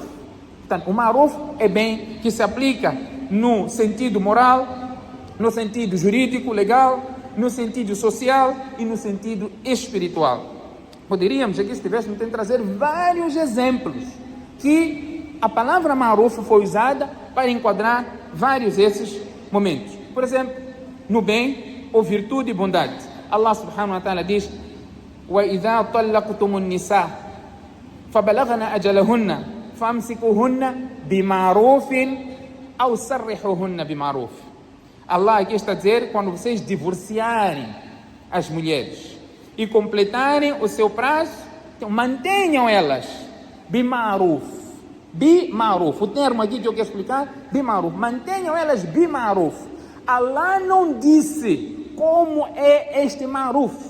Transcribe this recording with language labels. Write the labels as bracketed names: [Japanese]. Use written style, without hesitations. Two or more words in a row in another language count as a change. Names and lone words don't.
[Portuguese] Portanto, o ma'ruf é bem que se aplica no sentido moral, no sentido jurídico, legal, no sentido social e no sentido espiritual. Poderíamos, aqui se tivéssemos, trazer vários exemplos que a palavra ma'ruf foi usada para enquadrar vários desses momentos. Por exemplo, no bem ou virtude e bondade. [Arabic] الله سبحانه وتعالى diz: وَإِذَا طَلَّقْتُمُ النِّسَاءَ فَبَلَغْنَ أَجَلَهُنَّ فَأَمْسِكُوهُنَّ بِمَعْرُوفٍ أَوْ سَرِّحُوهُنَّ بِمَعْرُوفٍ. [Portuguese] Allah aqui está a dizer, quando vocês divorciarem as mulheres e completarem o seu prazo, então, mantenham elas bima'ruf. Bima'ruf. O termo aqui que eu quero explicar, bima'ruf. Mantenham elas bima'ruf. Allah não disse como é este ma'ruf.